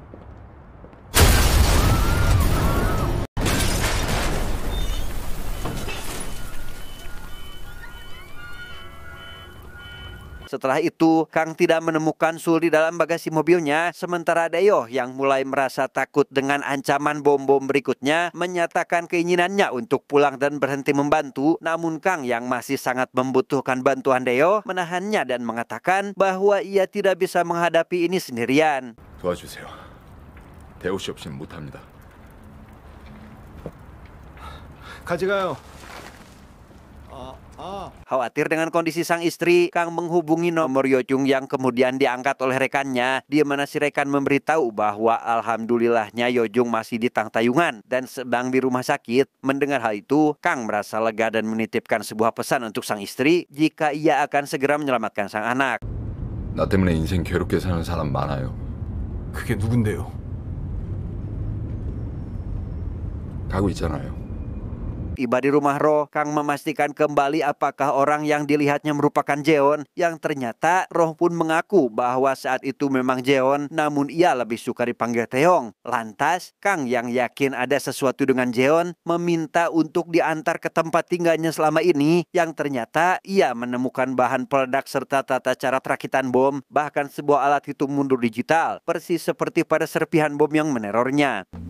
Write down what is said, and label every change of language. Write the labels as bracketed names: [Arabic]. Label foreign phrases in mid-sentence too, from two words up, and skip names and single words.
[Indonesian] Setelah itu, Kang tidak menemukan Sul di dalam bagasi mobilnya, sementara Deyoh yang mulai merasa takut dengan ancaman bom-bom berikutnya menyatakan keinginannya untuk pulang dan berhenti membantu. Namun Kang yang masih sangat membutuhkan bantuan Deyoh menahannya dan mengatakan bahwa ia tidak bisa menghadapi ini sendirian. [Korean] 도와주세요. 대호 씨 없이는 못합니다. 가져가요. [Indonesian] Khawatir dengan kondisi sang istri, Kang menghubungi nomor Yojung yang kemudian diangkat oleh rekannya, di mana si rekan memberitahu bahwa alhamdulillahnya Yojung masih di Tangtayungan dan sedang di rumah sakit. Mendengar hal itu, Kang merasa lega dan menitipkan sebuah pesan untuk sang istri jika ia akan segera menyelamatkan sang anak. [Korean] 나 때문에 인생 괴롭게 사는 사람 많아요. 그게 누군데요? 가고 있잖아요. [Indonesian] Tiba di rumah Roh, Kang memastikan kembali apakah orang yang dilihatnya merupakan Jeon, yang ternyata Roh pun mengaku bahwa saat itu memang Jeon, namun ia lebih suka dipanggil Taeyong. Lantas, Kang yang yakin ada sesuatu dengan Jeon, meminta untuk diantar ke tempat tinggalnya selama ini, yang ternyata ia menemukan bahan peledak serta tata cara perakitan bom, bahkan sebuah alat hitung mundur digital, persis seperti pada serpihan bom yang menerornya.